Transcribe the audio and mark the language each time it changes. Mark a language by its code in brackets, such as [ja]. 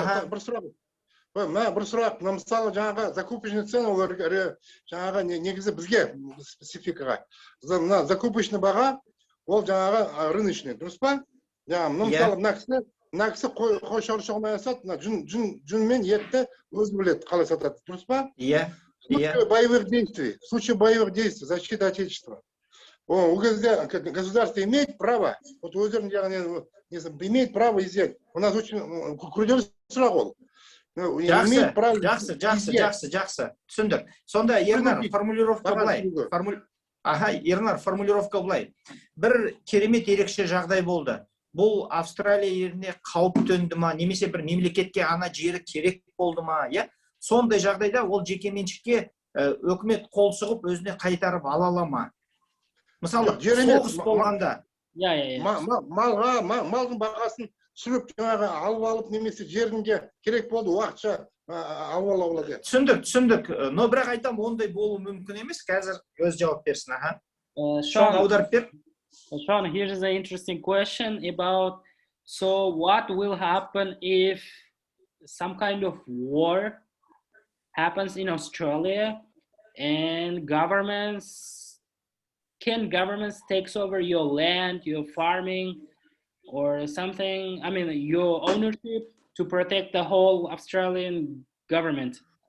[kk] Бір сұрақ, мысалы жаңағы [ru] закупочный цена, [kk] олар жаңағы негізі бізге спецификаға. Закупочный баға, ол жаңағы рыночный, дұрыс па? Мысалы, мына кісі қой шаруашылығын аясады, жүн мен етті өзі біледі, қалай сатады, дұрыс па? Иә. [ru] В случае боевых действий, защита Отечества. У государство имеет право, вот имеет право изъять. У нас очень [kk] күрделі сұрақ ол. Жақсы. Түсіндік. Сонда Ернар, формулировка былай. Ернар, формулировка былай. Бір керемет ерекше жағдай болды. Бұл Австралия еліне қауіп төнді ма, немесе бір мемлекетке ана жері керек болды ма, сондай жағдайда ол жекеменшікке өкімет қол сұғып өзіне қайтарып ала ма? Мысалы, соғыс болғанда. Малдың бағасын сүріп жаңағы алып немесе жерінде керек болды уақытша алады. Түсіндік. Но бірақ айтам, ондай болу мүмкін емес. Қазір өз жауап берсін. Шон, аударып бер. [en] Sean, here's an interesting question about, so what will happen if some kind of war happens in Australia and governments takes over your land, your farming or something, I mean your ownership, to protect the whole Australian government?